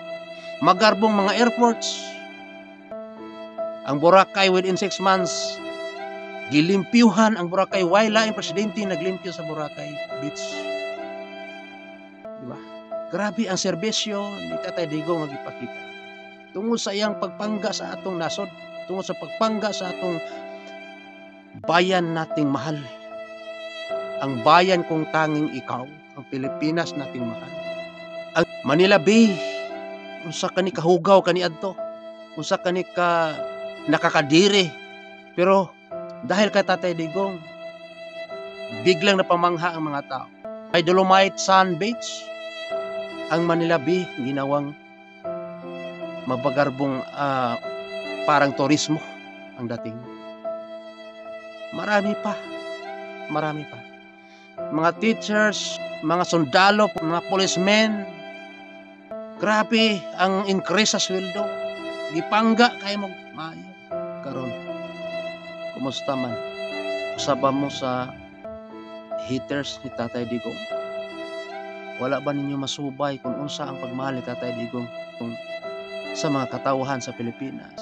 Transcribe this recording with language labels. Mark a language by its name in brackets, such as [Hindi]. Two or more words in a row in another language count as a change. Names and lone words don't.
[Filipino] Magarbong mga airports. [Cebuano] Ang Boracay [English] within 6 months, [Cebuano] gilimpyuhan ang Boracay. Wala ang presidente naglimpyo sa Boracay Beach. Diba? Grabe ang serbisyo ni Tatay Digong nga gipakita. Tungod sa iyang pagpangga sa atong nasod, tungod sa pagpangga sa atong [Filipino] bayan nating mahal. Ang bayan kong tanging ikaw, ang Pilipinas nating mahal. [Cebuano] Ang Manila Bay, unsa kani kahugaw kani adto, unsa kani ka nakakadiri, [Filipino] pero dahil kay Tatay Digong, biglang napamangha ang mga tao. May Dolomite Sand Beach, ang Manila Bay ginawang mabagarbong parang turismo ang dating. Marami pa. Mga teachers, mga sundalo, mga policemen, [Cebuano] grabe ang increase sa sweldo. Gipangga kay mo maayo. Karon, kumusta man? Usaba mo sa haters ni Tatay Digong. Wala ba ninyo masubay kung unsa ang pagmahal ni Tatay Digong sa mga katawhan sa Pilipinas?